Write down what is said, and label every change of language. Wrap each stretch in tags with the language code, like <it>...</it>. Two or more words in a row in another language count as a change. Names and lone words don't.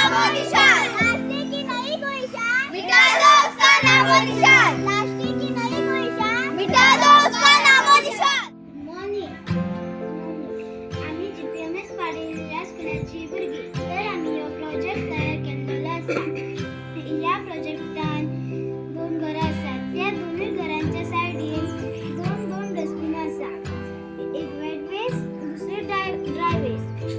<hi>निशान। रास्ते की नई कोई शान, मिटा दो उसका नामो निशान। रास्ते की नई कोई शान, मिटा दो उसका नामो निशान।</hi> <kok>मॉर्निंग आम्ही GPMS पाटील या स्कुलाची भुरगीं तर आम्ही हो प्रोजेक्ट तयार केल्लो आसा। या प्रोजेक्टान दोन घरां आसात, त्या दोनूय घरांच्या सायडीन दोन दोन डस्टबीन आसा। एक</kok> <en>wet waste,</en> <kok>दुसरे</kok> <en>dry waste.</en>